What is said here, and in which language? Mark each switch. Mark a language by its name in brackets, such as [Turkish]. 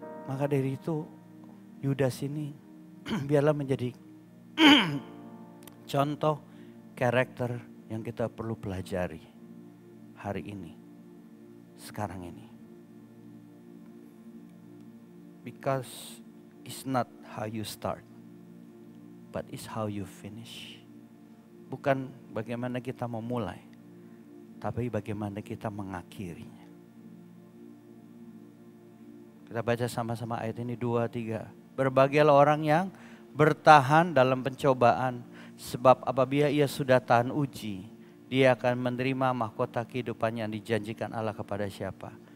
[Indonesian] Maka dari itu Yudas ini biarlah menjadi contoh karakter yang kita perlu pelajari hari ini, sekarang ini. [English] Because it's not how you start, but it's how you finish. [Indonesian] Bukan bagaimana kita memulai, tapi bagaimana kita mengakhirinya. Kita baca sama-sama ayat ini 2, 3. Berbahagialah orang yang bertahan dalam pencobaan, sebab apabila ia sudah tahan uji, dia akan menerima mahkota kehidupan yang dijanjikan Allah kepada siapa?